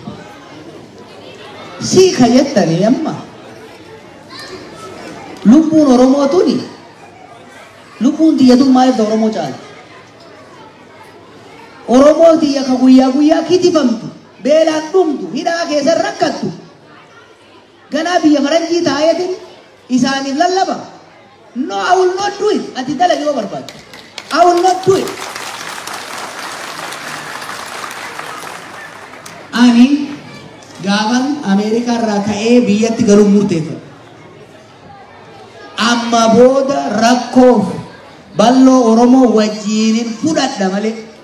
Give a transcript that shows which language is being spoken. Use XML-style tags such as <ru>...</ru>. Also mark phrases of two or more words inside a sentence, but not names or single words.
<om>Si ka jettanii amma. Lubbuun Oromoo tuni. Lubbuun tiyyatuun maaliif ta'u Oromoo caala? Oromoo tiyya ka guyyaa kitifamtu. Beelaan dhumtu. Hidhaa keessa rakkattu. Ganaa biyya faranjii taayetin isaaniif lallaba.</om> <en>No, I will not do it.</en> <om>Ati dalagi yoo barbaadu.</om> <en>I will not do it.</en> <om>Ani gaafan Ameerikaa irraa ka'ee biyyatti galuu murteeffadhe. Amma booda rakkoof bal'oo Oromoo wajjiniin fudhadha malee.</om>